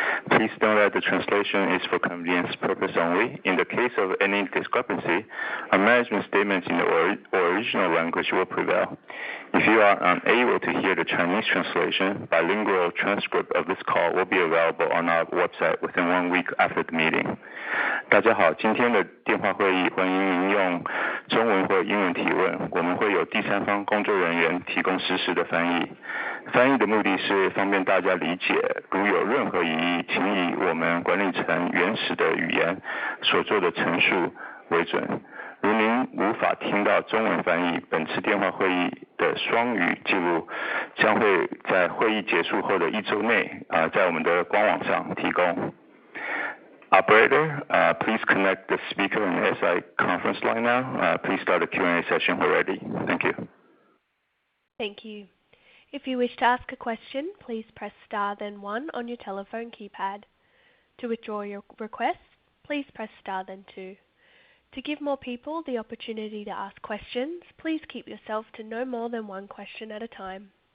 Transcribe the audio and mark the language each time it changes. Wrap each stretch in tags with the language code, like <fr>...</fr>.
<en>Please note that the translation is for convenience purpose only. In the case of any discrepancy, a management statement in the original language will prevail. If you are unable to hear the Chinese translation, bilingual transcript of this call will be available on our website within 1 week after the meeting.</en> <zh>大家好，今天的电话会议欢迎您用中文或英文提问，我们会有第三方工作人员提供实时的翻译。翻译的目的是方便大家理解，如有任何疑义，请以我们管理层原始的语言所做的陈述为准。如您无法听到中文翻译，本次电话会议的双语记录将会在会议结束后的1周内在我们的官网上提供。</zh> <en>Operator, please connect the speaker and SI conference line now. Please start the Q&A session when ready. Thank you. Thank you. If you wish to ask a question, please press star then 1 on your telephone keypad. To withdraw your request, please press star then 2. To give more people the opportunity to ask questions, please keep yourself to no more than 1 question at a time.</en>